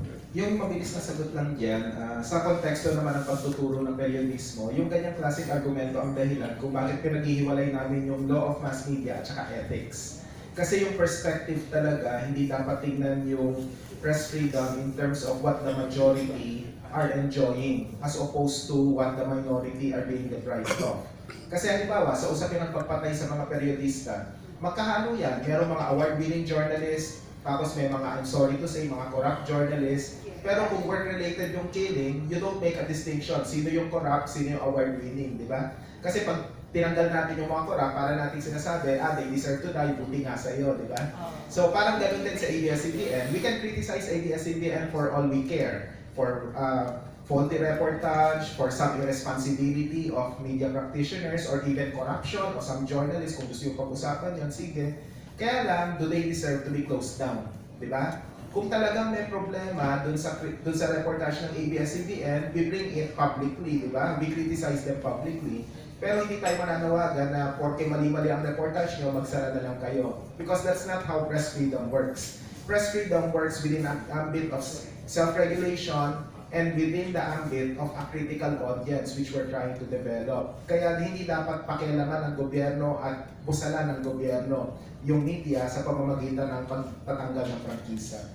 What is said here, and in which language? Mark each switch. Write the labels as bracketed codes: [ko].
[tl] Yung mabilis na sagot lang dyan, sa konteksto naman ng pagtuturo ng periodismo, yung ganyang klaseng argumento ang dahilan kung bakit pinaghihiwalay namin yung law of mass media at saka ethics. Kasi yung perspective talaga, hindi dapat tingnan yung [en] press freedom in terms of what the majority are enjoying as opposed to what the minority are being deprived of. [tl] Kasi halimbawa, sa usapin ng pagpatay sa mga periodista, magkahalo yan. Merong mga [en] award-winning journalists, tapos may mga, I'm sorry to say, mga corrupt journalists. Pero kung work-related yung killing, you don't make a distinction. [tl] Sino yung corrupt, sino yung award-winning, di ba? Kasi pag tinanggal natin yung mga corrupt, para natin sinasabi, [en] they deserve to die, [tl] buti nga sa iyo, di ba? So parang ganun din sa ABS-CBN. [en] We can criticize ABS-CBN for all we care. For faulty reportage, for some irresponsibility of media practitioners, or even corruption of some journalists. [tl] Kung gusto yung pag-usapan yun, sige. [en] Kaya lang, do they deserve to be closed down? Di ba? [tl] Kung talagang may problema dun sa reportage ng ABS-CBN, [en] we bring it publicly, di ba? We criticize them publicly. [tl] Pero hindi tayo mananawagan na porke mali-mali ang reportage nyo, magsara na lang kayo. [en] Because that's not how press freedom works. Press freedom works within an ambit of self-regulation, and within the ambit of a critical audience which we're trying to develop. [tl] Kaya hindi dapat pakialaman ng gobyerno at busalan ng gobyerno yung media sa pamamagitan ng pagtatanggal ng prangkisa.